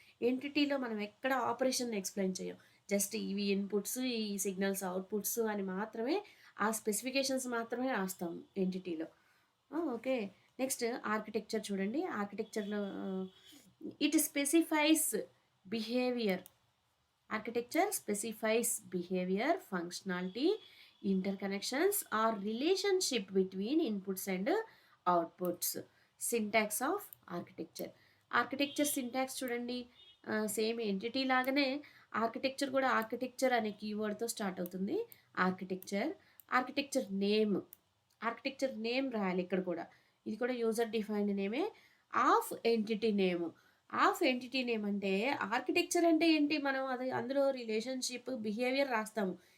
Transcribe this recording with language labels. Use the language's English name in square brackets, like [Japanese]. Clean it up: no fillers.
[Telugu] ఎంటిటీలో మనం ఎక్కడ operation explain చేయం, జస్ట్ ఇవి ఇన్పుట్స్, ఈ సిగ్నల్స్ అవుట్పుట్స్ అని మాత్రమే, ఆ స్పెసిఫికేషన్స్ మాత్రమే రాస్తాం ఎంటిటీలో. ఓకే, నెక్స్ట్ ఆర్కిటెక్చర్ చూడండి, ఆర్కిటెక్చర్లో [English] It specifies behaviour Architecture specifies behavior, functionality, interconnections, or relationship between inputs and outputs. Syntax of architecture. [Telugu] Architecture syntax చూడండి, సేమ్ ఎంటిటీ లాగానే ఆర్కిటెక్చర్ కూడా ఆర్కిటెక్చర్ అనే కీవర్డ్తో స్టార్ట్ అవుతుంది. Architecture, architecture name, architecture name రాయాలి ఇక్కడ కూడా. ఇది కూడా user defined నేమే. Of entity name, of entity name అంటే ఆర్కిటెక్చర్ అంటే ఏంటి, మనం అది అందులో రిలేషన్షిప్ బిహేవియర్ రాస్తాము.